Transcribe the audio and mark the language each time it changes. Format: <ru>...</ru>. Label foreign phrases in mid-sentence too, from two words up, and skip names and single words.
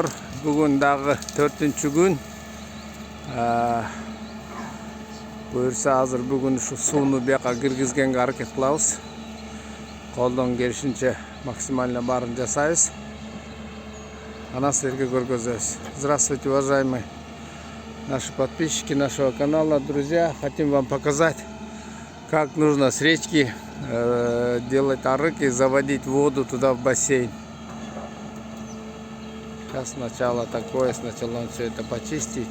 <uz>Bugun dag'i 4-kun. Buyursa hozir bugun shu suvni bu yoqqa kirgizganga harakat qilamiz. Qo'ldan kelishincha maksimalni barini jasaymiz. Ana sizlarga ko'rgazamiz.</uz> <ru>Здравствуйте, уважаемые наши подписчики нашего канала, друзья. Хотим вам показать, как нужно с речки делать арык и заводить воду туда в бассейн. Сейчас сначала такое, сначала он все это почистит.</ru>